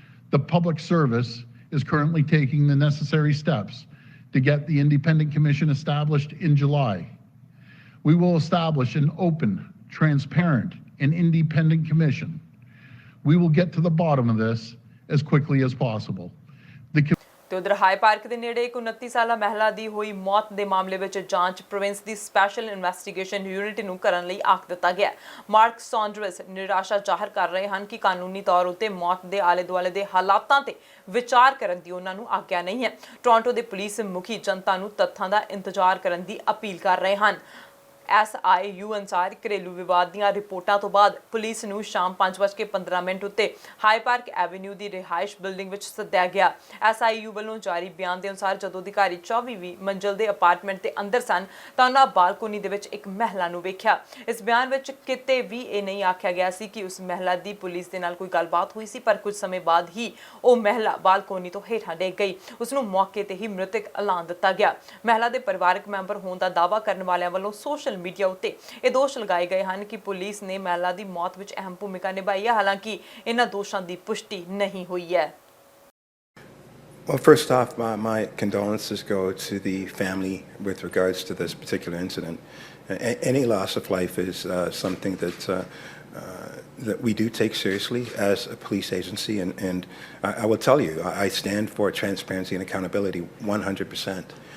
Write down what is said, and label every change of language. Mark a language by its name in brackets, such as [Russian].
[English] The public service is currently taking the necessary steps to get the independent commission established in July. We will establish an open, transparent, and independent commission. We will get to the bottom of this as quickly as possible. [Punjabi] ਤੇ ਉਧਰ high park ਦੇ ਨੇੜੇ ਇੱਕ 29 ਸਾਲਾ ਮਹਿਲਾ ਦੀ ਹੋਈ ਮੌਤ ਦੇ ਮਾਮਲੇ ਵਿੱਚ ਜਾਂਚ ਪ੍ਰੋਵਿੰਸ ਦੀ ਸਪੈਸ਼ਲ ਇਨਵੈਸਟੀਗੇਸ਼ਨ ਯੂਨਿਟ ਨੂੰ ਕਰਨ ਲਈ ਆਖ ਦਿੱਤਾ ਗਿਆ। ਮਾਰਕ ਸੌਂਡਰਸ ਨਿਰਾਸ਼ਾ ਜ਼ਾਹਰ ਕਰ ਰਹੇ ਹਨ ਕਿ ਕਾਨੂੰਨੀ ਤੌਰ ਉੱਤੇ ਮੌਤ ਦੇ ਆਲੇ-ਦੁਆਲੇ ਦੇ ਹਾਲਾਤਾਂ ਤੇ ਵਿਚਾਰ ਕਰਨ ਦੀ ਉਹਨਾਂ ਨੂੰ ਆਗਿਆ ਨਹੀਂ ਹੈ। ਟੋਰਾਂਟੋ ਦੇ ਪੁਲਿਸ ਮੁਖੀ ਜਨਤਾ ਨੂੰ ਤੱਥਾਂ ਦਾ ਇੰਤਜ਼ਾਰ ਕਰਨ ਦੀ ਅਪੀਲ ਕਰ ਰਹੇ ਹਨ। SIU ਅਨੁਸਾਰ ਘਰੇਲੂ ਵਿਵਾਦ ਦੀਆਂ ਰਿਪੋਰਟਾਂ ਤੋਂ ਬਾਅਦ ਪੁਲਿਸ ਨੂੰ ਸ਼ਾਮ 5:15 ਉੱਤੇ ਹਾਈ ਪਾਰਕ ਐਵੇਨਿਊ ਦੀ ਰਿਹਾਇਸ਼ ਬਿਲਡਿੰਗ ਵਿੱਚ ਸੱਦਿਆ ਗਿਆ। SIU ਵੱਲੋਂ ਜਾਰੀ ਬਿਆਨ ਦੇ ਅਨੁਸਾਰ ਜਦੋਂ ਅਧਿਕਾਰੀ 24ਵੀਂ ਮੰਜ਼ਿਲ ਦੇ ਅਪਾਰਟਮੈਂਟ ਦੇ ਅੰਦਰ ਸਨ ਤਾਂ ਉਹਨਾਂ ਬਾਲਕੋਨੀ ਦੇ ਵਿੱਚ ਇੱਕ ਮਹਿਲਾ ਨੂੰ ਵੇਖਿਆ। ਇਸ ਬਿਆਨ ਵਿੱਚ ਕਿਤੇ ਵੀ ਇਹ ਨਹੀਂ ਆਖਿਆ ਗਿਆ ਸੀ ਕਿ ਉਸ ਮਹਿਲਾ ਦੀ ਪੁਲਿਸ ਦੇ ਨਾਲ ਕੋਈ ਗੱਲਬਾਤ ਹੋਈ ਸੀ, ਪਰ ਕੁਝ ਸਮੇਂ ਬਾਅਦ ਹੀ ਉਹ ਮਹਿਲਾ ਬਾਲਕੋਨੀ ਤੋਂ ਹੇਠਾਂ ਡਿੱਗ ਗਈ। ਉਸ ਨੂੰ ਮੌਕੇ ਤੇ ਹੀ ਮ੍ਰਿਤਕ ਐਲਾਨ ਦਿੱਤਾ ਗਿਆ। ਮਹਿਲਾ ਦੇ ਪਰਿਵਾਰਕ ਮੈਂਬਰ ਹੋਣ ਦਾ ਦਾਅਵਾ ਕਰਨ ਵਾਲਿਆਂ ਵੱਲੋਂ ਸੋਸ਼ਲ मीडिया उत्ते ये दोष लगाए गए हैं कि पुलिस ने महिला की मौत में अहम भूमिका निभाई है, हालांकि इन्हां दोषां की पुष्टि नहीं हुई है। [English] Well, first off, my condolences go to the family with regards to this particular incident. Any loss of life is something that we do take seriously as a police agency, and I will tell you, I stand for transparency and accountability 100%.